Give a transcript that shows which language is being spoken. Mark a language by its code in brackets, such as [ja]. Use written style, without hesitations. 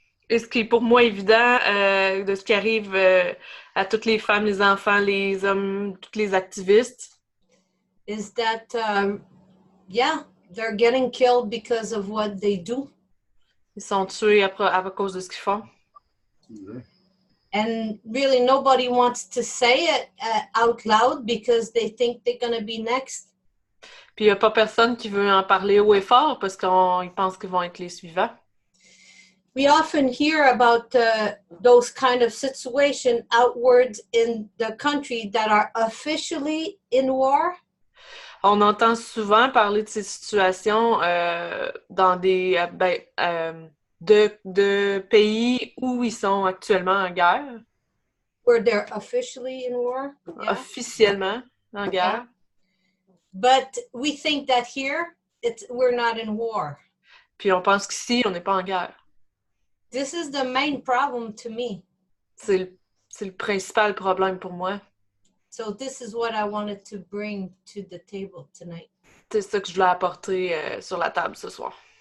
[fr] Et ce qui est pour moi évident de ce qui arrive à toutes les femmes, les enfants, les hommes, tous les activistes, [en] is that, yeah, they're getting killed because of what they do. [fr] ils sont tués à cause de ce qu'ils font. [en] And really nobody wants to say it out loud because they think they're going to be next. [fr] Puis il n'y a pas personne qui veut en parler haut et fort parce qu'ils pensent qu'ils vont être les suivants. [en] We often hear about those kind of situations outwards in the country that are officially in war. [fr] On entend souvent parler de ces situations dans des de pays où ils sont actuellement en guerre. [en] Where they're officially in war. Yeah. [fr] Officiellement en guerre. [en] But we think that here we're not in war. [fr] Puis on pense qu'ici, on n'est pas en guerre. [en] This is the main problem to me. [fr] C'est le principal problème pour moi. [en] So this is what I wanted to bring to the table tonight. [fr] C'est ça que je voulais apporter sur la table ce soir.